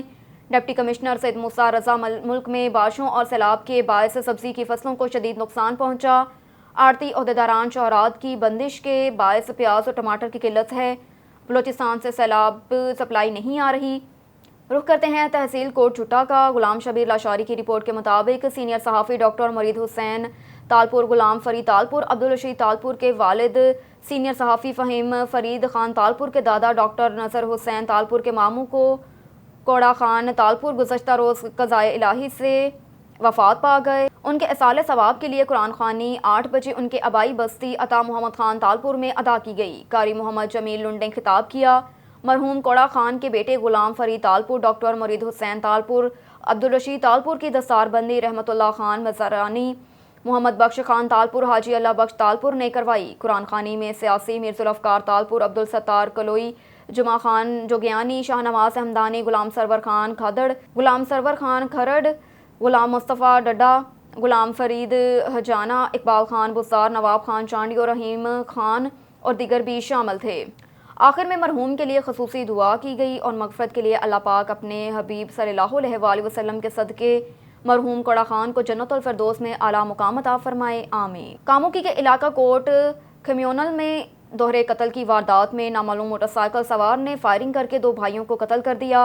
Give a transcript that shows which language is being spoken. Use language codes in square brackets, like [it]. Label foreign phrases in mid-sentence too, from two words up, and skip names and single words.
[ur] ڈپٹی کمشنر سید موسیٰ رضا ملک میں بارشوں اور سیلاب کے باعث سبزی کی فصلوں کو شدید نقصان پہنچا. آڑھتی عہدیداران شہرات کی بندش کے باعث پیاز اور ٹماٹر کی قلت ہے. بلوچستان سے سیلاب سپلائی نہیں آ رہی. رخ کرتے ہیں تحصیل کوٹ جھٹہ کا. غلام شبیر لاشاری کی رپورٹ کے مطابق سینئر صحافی ڈاکٹر مرید حسین تالپور، غلام فرید تالپور، عبدالرشید تالپور کے والد سینئر صحافی فہیم فرید خان تالپور کے دادا ڈاکٹر نذر حسین تالپور کے ماموں کو کوڑا خان تالپور گزشتہ روز قضائے الٰہی سے وفات پا گئے. ان کے ایصال ثواب کے لیے قرآن خوانی 8 بجے ان کے آبائی بستی عطا محمد خان تالپور میں ادا کی گئی. قاری محمد جمیل لنڈ نے خطاب کیا. مرحوم کوڑا خان کے بیٹے غلام فرید تالپور، ڈاکٹر مرید حسین تالپور، عبدالرشید تالپور کی دستاربندی رحمت اللہ خان مزرانی، محمد بخش خان تالپور، حاجی اللہ بخش تالپور نے کروائی. قرآن خوانی میں سیاسی مرزلفقار تالپور، عبدالستار کلوئی، جمعہ خان جوگیانی، شاہنواز ہمدانی، غلام سرور خان کھدڑ، غلام سرور خان کھرڑ، غلام مصطفیٰ ڈڈا، غلام فرید ہجانہ، اقبال خان بزدار، نواب خان چانڈی اور رحیم خان اور دیگر بھی شامل تھے. آخر میں مرحوم کے لیے خصوصی دعا کی گئی اور مغفرت کے لیے اللہ پاک اپنے حبیب [ar] صلى الله عليه وسلم [ur] کے صدقے مرحوم کوڑا خان کو جنت الفردوس میں اعلیٰ مقام عطا فرمائے، آمین. کاموکی کے علاقہ کوٹ خمیونل میں دوہرے قتل کی واردات میں نامعلوم موٹرسائیکل سوار نے فائرنگ کر کے 2 بھائیوں کو قتل کر دیا.